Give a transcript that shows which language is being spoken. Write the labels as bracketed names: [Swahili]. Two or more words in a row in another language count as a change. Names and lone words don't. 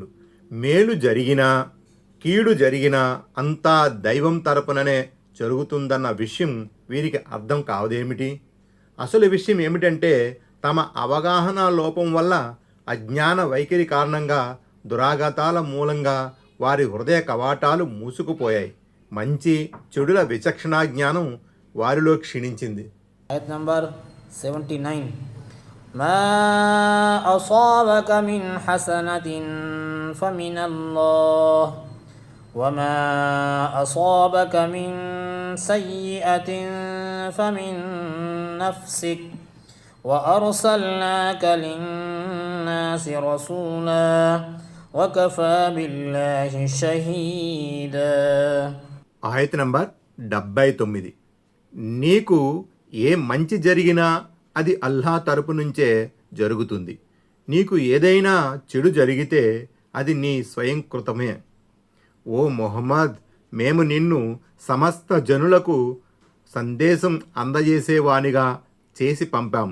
[Telugu] మేలు జరిగినా కీడు జరిగినా అంతా దైవం తరపుననే జరుగుతుందన్న విషయం వీరికి అర్థం కావదేమిటి? అసలు విషయం ఏమిటంటే, తమ అవగాహన లోపం వల్ల, అజ్ఞాన వైఖరి కారణంగా, దురాఘాతాల మూలంగా వారి హృదయ కవాటాలు మూసుకుపోయాయి. మంచి చెడుల విచక్షణా జ్ఞానం వారిలో క్షీణించింది. ayat number 79. [Arabic] ما أصابك من حسنة فمن الله وما أصابك من سيئة فمن نفسك وأرسلناك للناس رسولا وكفى بالله شهيدا. [Telugu] ఆయత నంబర్ 79. నీకు ఏ మంచి జరిగినా అది అల్లా తరపు నుంచే జరుగుతుంది. నీకు ఏదైనా చెడు జరిగితే అది నీ స్వయంకృతమే. ఓ మొహమ్మద్, మేము నిన్ను సమస్త జనులకు సందేశం అందజేసేవానిగా చేసి పంపాము.